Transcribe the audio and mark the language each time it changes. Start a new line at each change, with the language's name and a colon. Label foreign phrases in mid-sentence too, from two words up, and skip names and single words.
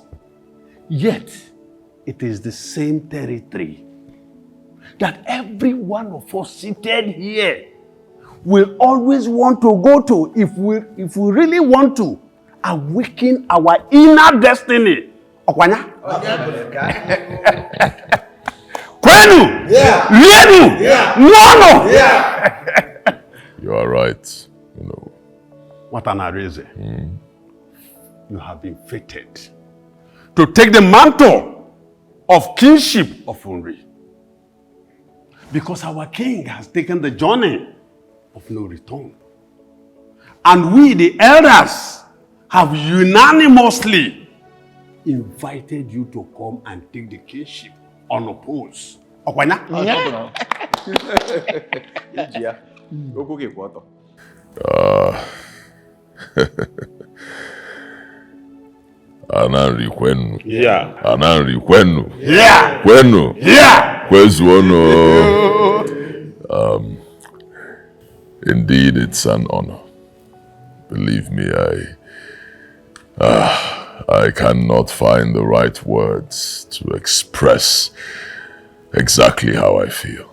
English: Yet, it is the same territory that every one of us seated here will always want to go to if we really want to awaken our inner destiny.
Igbo: Okwanya? Kwenu?
English: Yeah.
Igbo: Lienu?
English: Yeah.
Igbo: Nono?
English: Yeah. You are right. You know. Watanareze, you have been fated to take the mantle of kingship of Unri. Because our king has taken the journey of no return. And we, the elders, have unanimously invited you to come and take the kingship unopposed.
Igbo: Okwanya? Ananri kwenu.
English: Yeah.
Igbo: Ananri kwenu.
English: Yeah.
Igbo: Kwenu.
English: Yeah.
Igbo: Kwezuono.
English: Indeed, it's an honor. Believe me, I cannot find the right words to express exactly how I feel.